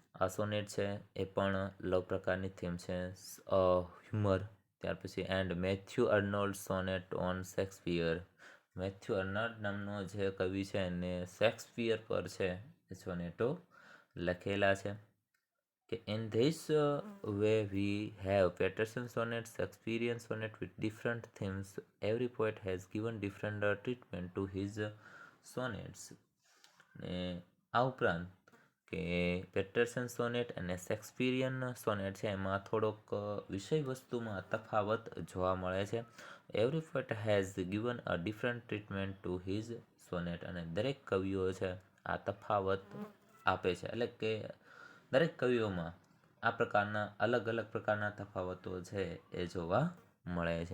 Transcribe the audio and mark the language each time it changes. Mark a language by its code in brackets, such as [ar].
[gu] આ સોનેટ છે એ પણ લવ પ્રકારની થીમ છે, હ્યુમર. ત્યાર પછી and Matthew અર્નોલ્ડ sonnet on Shakespeare. Matthew અર્નોલ્ડ નામનો જે કવિ છે એને શેક્સપિયર પર છે એ સોનેટો લખેલા છે. [en] કે in this way we have Paterson sonnet, Shakespearean sonnet with different themes. Every poet has given different treatment to his sonnets. [gu] ને આ ઉપરાંત કે પેટરસન સોનેટ અને શેક્સપિયરિયન સોનેટ છે એમાં થોડોક વિષય વસ્તુમાં તફાવત જોવા મળે છે. [en] Every poet has given a different treatment to his sonnet. [gu] અને દરેક કવિઓ છે આ તફાવત આપે છે, એટલે કે દરેક કવિઓમાં આ પ્રકારના અલગ અલગ પ્રકારના તફાવતો છે એ જોવા મળે છે.